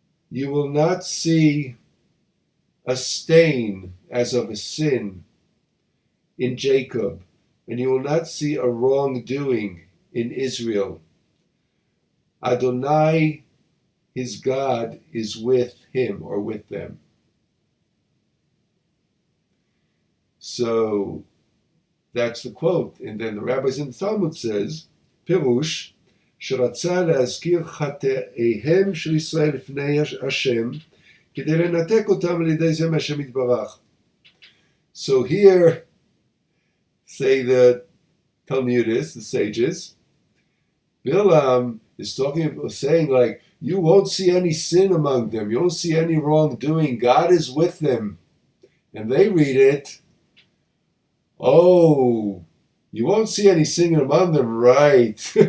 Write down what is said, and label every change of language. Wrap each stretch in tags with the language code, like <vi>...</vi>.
<en>You will not see a stain as of a sin in Jacob, and you will not see a wrongdoing in Israel. Adonai, his God, is with him or with them. So that's the quote. And then the rabbis in the Talmud says, Pirush,</en> <he>שרצה להזכיר חטאיהם של ישראל לפני השם, כדי לנתק אותם על ידי זה מהשם יתברך.</he> <en>So here, say the Talmudists, the sages, Bilam is saying like, you won't see any sin among them, you won't see any wrongdoing, God is with them. And they read it, oh, you won't see any sin among them, right?</en>